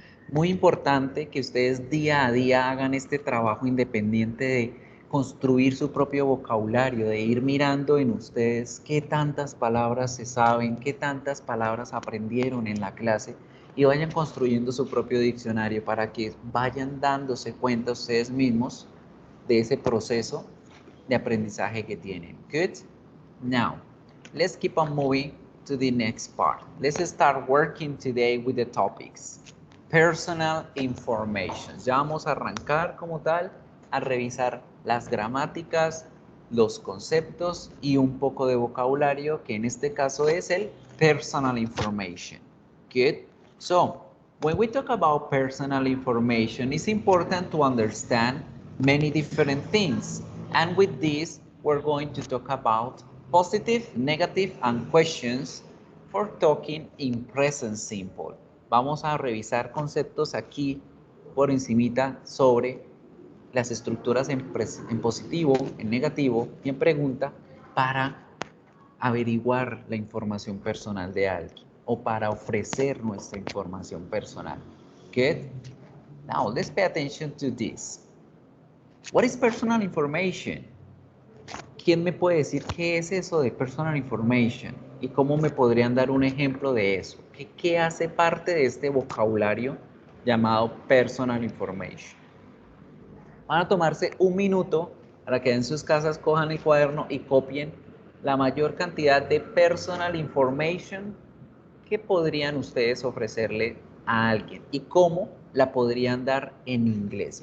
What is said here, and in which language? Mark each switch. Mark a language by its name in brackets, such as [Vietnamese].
[Spanish] Muy importante que ustedes día a día hagan este trabajo independiente de construir su propio vocabulario, de ir mirando en ustedes qué tantas palabras se saben, qué tantas palabras aprendieron en la clase y vayan construyendo su propio diccionario para que vayan dándose cuenta ustedes mismos de ese proceso de aprendizaje que tienen. [English] Good? Now, let's keep on moving to the next part. Let's start working today with the topics. Personal information. [Spanish] Ya vamos a arrancar como tal a revisar las gramáticas, los conceptos y un poco de vocabulario, que en este caso es el [English] personal information. Good? So, when we talk about personal information, it's important to understand many different things. And with this, we're going to talk about positive, negative, and questions for talking in present simple. [Spanish] Vamos a revisar conceptos aquí por encimita sobre las estructuras en positivo, en negativo y en pregunta para averiguar la información personal de alguien o para ofrecer nuestra información personal. [English] Good? Now, let's pay attention to this. What is personal information? [Spanish] ¿Quién me puede decir qué es eso de [English] personal information? [Spanish] ¿Y cómo me podrían dar un ejemplo de eso? ¿Qué hace parte de este vocabulario llamado [English] personal information? [Spanish] Van a tomarse un minuto para que en sus casas cojan el cuaderno y copien la mayor cantidad de [English] personal information [Spanish] que podrían ustedes ofrecerle a alguien y cómo la podrían dar en inglés.